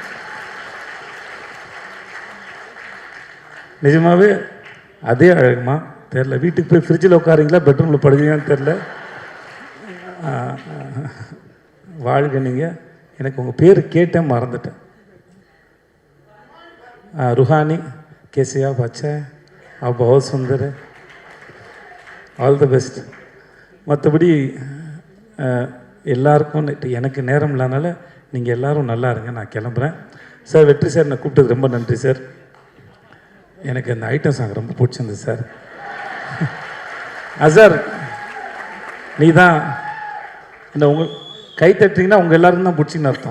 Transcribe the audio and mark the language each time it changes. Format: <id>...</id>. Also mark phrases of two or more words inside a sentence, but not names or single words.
<ta>நிஜமாகவே அதே அழகுமா தெரில. வீட்டுக்கு போய் ஃப்ரிட்ஜில் உட்காருங்களா, பெட்ரூமில் படுக்கிறீங்கன்னு தெரில. வாழ்க நீங்கள். எனக்கு உங்கள் பேர் கேட்டேன், மறந்துட்டேன்.</ta> <hi>रूहानी, कैसे आप? अच्छा है, आप बहुत सुंदर है,</hi> <en>all the best.</en> <ta>மற்றபடி எல்லாருக்கும் எனக்கு நேரம் இல்லாதனால நீங்கள் எல்லோரும் நல்லா இருங்க, நான் கிளம்புறேன். சார், வெற்றி சார், என்னை கூப்பிட்டது ரொம்ப நன்றி சார். எனக்கு அந்த</ta> <en>item song</en> <ta>ரொம்ப பிடிச்சிருந்தது சார். சார், நீ தான் இந்த உங்கள் கை தட்டுறீங்கன்னா உங்கள் எல்லோரும் தான் பிடிச்சின்னு அர்த்தம்.</ta>